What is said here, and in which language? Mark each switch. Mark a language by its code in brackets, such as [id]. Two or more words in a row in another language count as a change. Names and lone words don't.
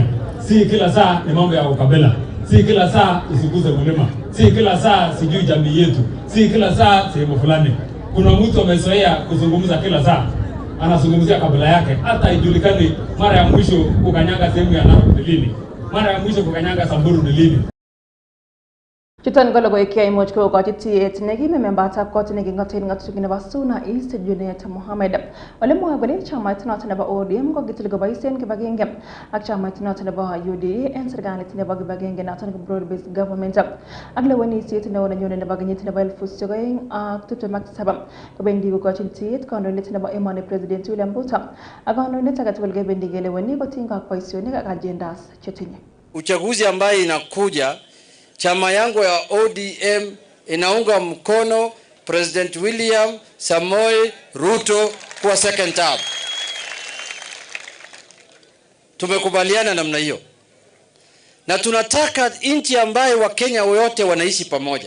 [sw] Si kila saa ni mambo ya ukabila, si kila saa usiguze mlima, si kila saa sijui jamii yetu, si kila saa sehemu fulani. Kuna mtu amezoea kuzungumza kila saa, anazungumzia kabila yake, hata ijulikani mara ya mwisho kukanyanga sehemu ya Narok ni lini, mara ya mwisho kukanyanga Samburu ni lini. [kln] Chuton ko logoiwek imuch kokochi tiet nekime membatab kot nekingoten ngatutik nebo Suna East Junet Mohammed ole mwoe kole chamait noton nebo ODM kokitil koboisien kibagenge ak chamait noton nebo UDA en serikalit nebo kibagenge noton ko [en] broad based government [kln] ak lewenisiet neo nenyone nebo kenyit nebo 2027 kobendi kokochin tiet kandoindet nebo emoni President William Ruto ak kandoindet agetugul kebendi keleweni kotinygei ak boisionik ak agendas chetinye. [sw] Uchaguzi ambaye inakuja, chama yangu ya ODM inaunga mkono President William Samoei Ruto kwa [en] second term. [sw] Tumekubaliana namna hiyo. Na tunataka nchi ambaye Wakenya wote wanaishi pamoja.